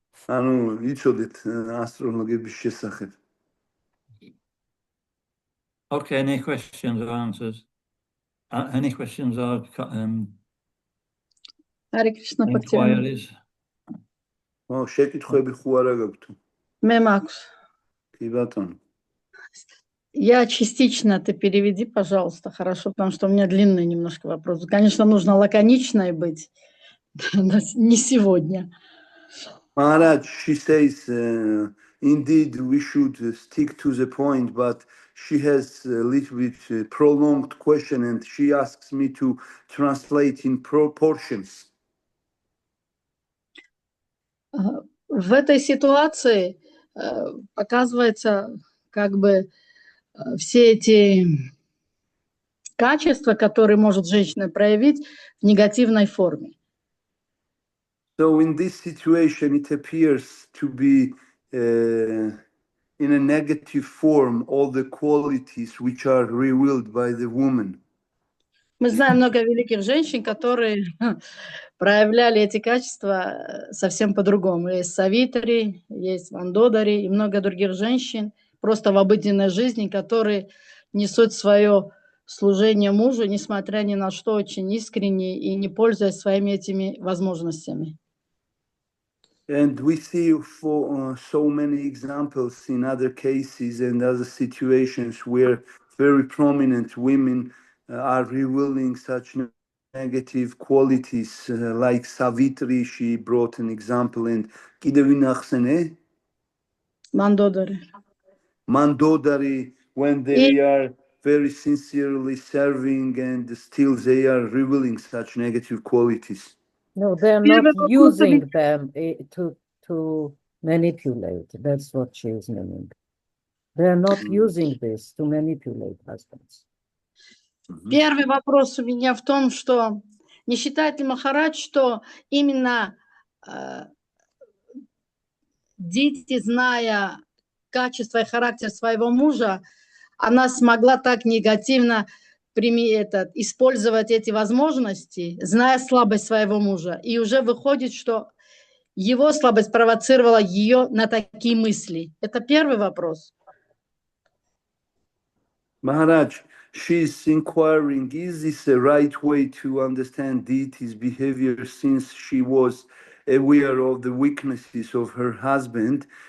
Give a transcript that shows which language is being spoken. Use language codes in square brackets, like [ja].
[ka] ანუ იცოდეთ ასტროლოგების შესახებ. [en] Okay, any questions or answers? Any questions or Hare Krishna Bhaktivinoda. inquiries? [ka] შეკითხვები ხო არა გაქვთ? მე მაქვს. კი ბატონო. [ru] Я частично ты переведи, пожалуйста, хорошо, потому что у меня длинный немножко вопрос. Конечно, нужно лаконичной быть, но не сегодня. [en] Maharaj, she says, indeed, we should stick to the point, but she has a little bit prolonged question and she asks me to translate in proportions. [ru] В этой ситуации показывается как бы все эти качества, которые может женщина проявить в негативной форме. [en] So in this situation, it appears to be in a negative form all the qualities which are revealed by the woman. [ru] Мы знаем много великих женщин, которые проявляли эти качества совсем по-другому. Есть Савитри, есть Мандодари и много других женщин просто в обыденной жизни, которые несут свое служение мужу, несмотря ни на что, очень искренне и не пользуясь своими этими возможностями. [en] And we see for so many examples in other cases and other situations where very prominent women are revealing such negative qualities, like Savitri, she brought an example, and Kidevinaxene, Mandodari, when they are very sincerely serving and still they are revealing such negative qualities. No, they're not using them to manipulate. That's what she is meaning. They're not using this to manipulate husbands. [ru] Первый вопрос у меня в том, что не считает ли Махарадж, что именно Дити, зная качество и характер своего мужа, она смогла так негативно использовать эти возможности, зная слабость своего мужа. И уже выходит, что его слабость провоцировала ее на такие мысли. Это первый вопрос. [en] Maharaj, she's inquiring, is this the right way to understand Diti's behavior since she was aware of the weaknesses of her husband?